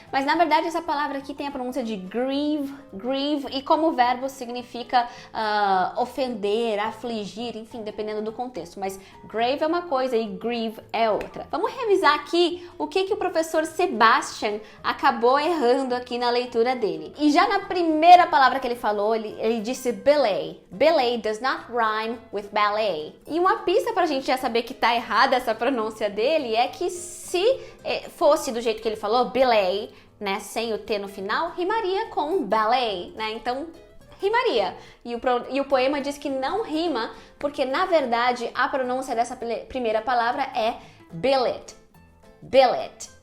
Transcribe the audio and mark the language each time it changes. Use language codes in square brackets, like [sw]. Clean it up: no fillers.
[pt] Mas na verdade essa palavra aqui tem a pronúncia de grieve, grieve, e como verbo significa ofender, afligir, enfim, dependendo do contexto. Mas grave é uma coisa e grieve é outra. Vamos revisar aqui o que o professor Sebastian acabou errando aqui na leitura dele. E já na primeira palavra que ele falou, ele disse ballet. [en] Ballet does not rhyme with ballet. [pt] E uma pista pra gente já saber que tá errada essa pronúncia dele é que se fosse do jeito que ele falou, ballet, né, sem o T no final, rimaria com ballet, né? Então, rimaria. E o poema diz que não rima, porque na verdade a pronúncia dessa primeira palavra é billet. Billet.